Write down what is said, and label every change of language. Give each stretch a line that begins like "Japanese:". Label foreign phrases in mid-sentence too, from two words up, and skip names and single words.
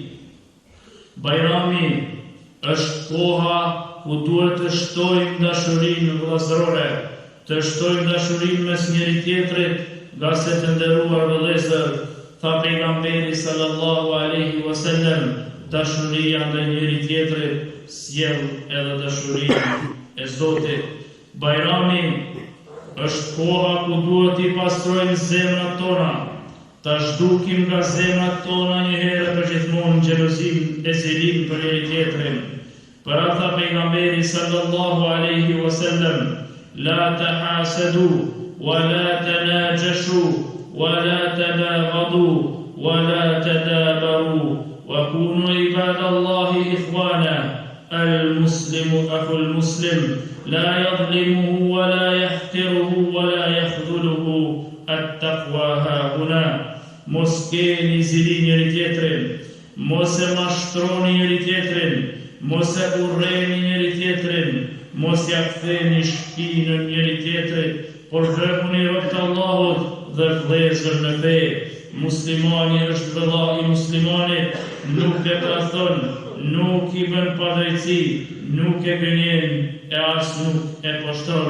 Albanian: Bajrami është koha ku duhet të shtojmë dashurinë vëllazërore, të shtojmë dashurinë mes njëri tjetrit, nga se të nderuar vëllezër, tha pejgamberi
Arabic: صلى الله عليه وسلم,
Albanian: dashuria ndaj njëri tjetrit sjell edhe dashurinë e Zotit. Bajrami është koha ku duhet I pastrojmë zemrat tona, ta zhdukim nga zemrat tona një herë për gjithmonë xhelozinë e zilinë për njëri tjetrin. Për atë tha pejgamberi
Arabic: صلى الله عليه وسلم, لا تحاسدوا، ولا تناجشوا، ولا تباغضوا، ولا تدابروا، وكونوا عباد الله إخوانا. المسلم أخو المسلم لا يظلمه ولا يحقره ولا يخذله التقوى ها هنا.
Albanian: Mos keni zili njëri tjetrin, mos e mashtroni njëri tjetrin, mos e urreni njëri tjetrin, mos ja ktheni shpinën njëri tjetrit, por bëhuni rob të Allahut dhe vëllezër në fe. Muslimani është vëlla I muslimanit, nuk e tradhon, nuk I bën padrejti, nuk e gënjen e as nuk e poshtron.